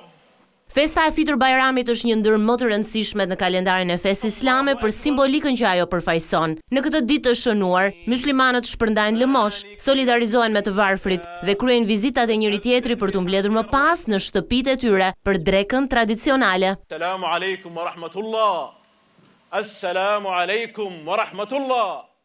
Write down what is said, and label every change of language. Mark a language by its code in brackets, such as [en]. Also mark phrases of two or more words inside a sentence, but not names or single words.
[sq] Festa e Fitr Bajramit është një ndër më të rëndësishmet në kalendarin e fesë islame për simbolikën që ajo përfaqëson. Në këtë ditë të shënuar, muslimanët shpërndajnë lëmosh, solidarizohen me të varfrit dhe kryejnë vizitat e njëri tjetrit për t'u mbledhur më pas në shtëpitë e tyre për drekën tradicionale. [ar] السلام عليكم ورحمة الله. السلام عليكم ورحمة الله.